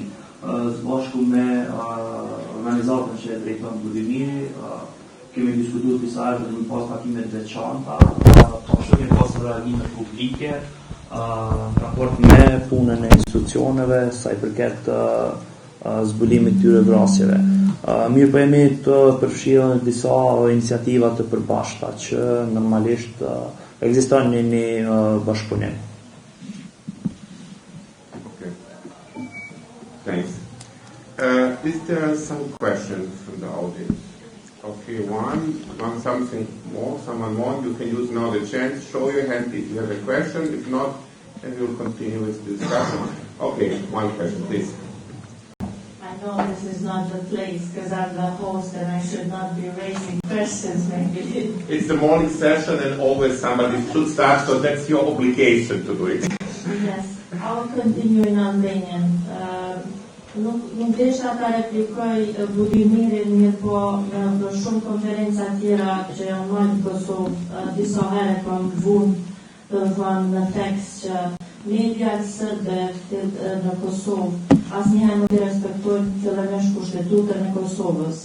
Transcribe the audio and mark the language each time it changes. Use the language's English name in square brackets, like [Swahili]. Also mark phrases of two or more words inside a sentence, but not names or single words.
[Albanian] Së bashku me organizatën që e drejton Budimiri, kemi diskutuar disa herë dhe kemi pas takime të veçanta, kemi pas reagime publike, raport me punën e institucioneve sa i përket zbulimit tyre vrasjeve. Mirë po jemi të përfshirë në disa iniciativa të përbashkëta që normalisht ekziston një bashkëpunim. [English] Okay. Thanks. Is there some questions from the audience? Okay, someone more, you can use now the chance, show your hand if you have a question, if not, then we'll continue with the discussion. Okay, one question, please. I know this is not the place because I'm the host and I should not be raising questions maybe. It's the morning session and always somebody should start, so that's your obligation to do it. Yes, I'll continue in Albanian. [Albanian] Nuk desha ta replikoj Budimirin, mirë po në shumë konferenca tjera që janë marrë në Kosovë, disa herë kam vënë, do të thonë në tekst që mediat sërbe në Kosovë asnjëherë nuk i respektojnë fillimisht kushtetutën e Kosovës.